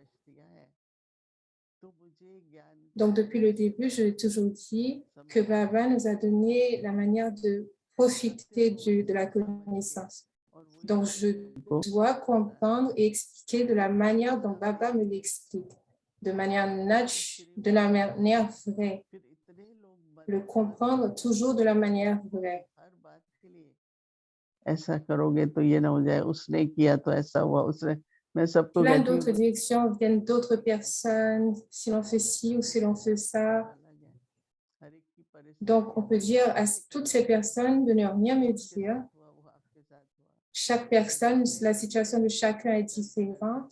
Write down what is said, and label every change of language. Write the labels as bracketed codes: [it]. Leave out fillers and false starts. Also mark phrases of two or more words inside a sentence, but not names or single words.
[fr] Donc, depuis le début, je l'ai toujours dit que Baba nous a donné la manière de profiter de la connaissance. Donc, je dois comprendre et expliquer de la manière dont Baba me l'explique, de manière vraie. Le comprendre toujours de la manière vraie. [hi] ऐसा करोगे तो ये ना हो जाए उसने किया तो ऐसा हुआ उसने मैं सबको [fr] Plein d'autres directions viennent d'autres personnes, si l'on fait ci ou si l'on fait ça. Donc, on peut dire à toutes ces personnes de ne rien me dire. Chaque personne, la situation de chacun est différente.